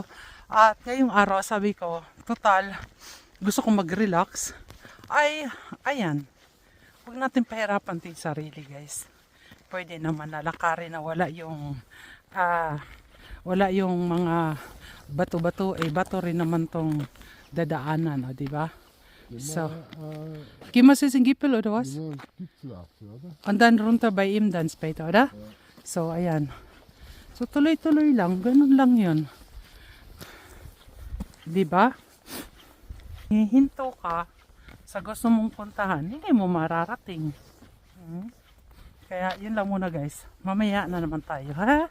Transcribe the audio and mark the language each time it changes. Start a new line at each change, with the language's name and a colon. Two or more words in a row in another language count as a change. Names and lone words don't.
Filipino: At ngayong araw sabi ko, total, gusto kong mag-relax. Ay, ayan, huwag natin pahirapan din sarili guys. Pwede naman lalakarin na wala yung mga bato-bato. Bato rin naman tong dadaanan, di ba?
German: So, geh mal eens in Gippel oder was? Und dann runter bei ihm dann später, oder?
Filipino: So, ayan. So, tuloy-tuloy lang. Ganun lang yun. Diba? Hihinto ka sa gusto mong puntahan, hindi mo mararating. Kaya, yun lang muna guys. Mamaya na naman tayo, ha?